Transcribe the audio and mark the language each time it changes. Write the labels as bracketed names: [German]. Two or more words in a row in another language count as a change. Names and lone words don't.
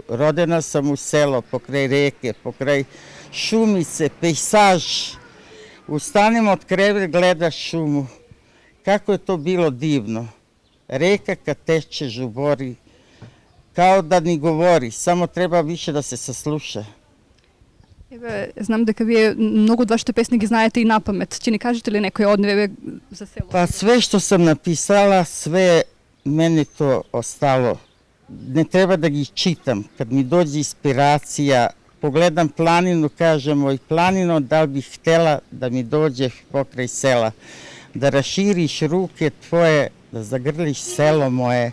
[Serbian] Rodena sam u selo, pokraj reke, pokraj šumice, pejsaž. Ustanem od krevet, gledaš šumu. Kako je to bilo divno. Reka kad teče, žubori, kao da ni govori, samo treba više da se sasluša. [Macedonian] Znam дека вие много од вашите песни ги знаете и на памет. Ќе ни кажете ли некој од нив за село? [Serbian] Pa sve što sam napisala, sve meni to ostalo. Ne treba da gi čitam. Kad mi dođe inspiracija, pogledam planinu, kažem, oj planino, da li bih htela da mi dođeš pokraj sela, da raširiš ruke tvoje, da zagrliš selo moje.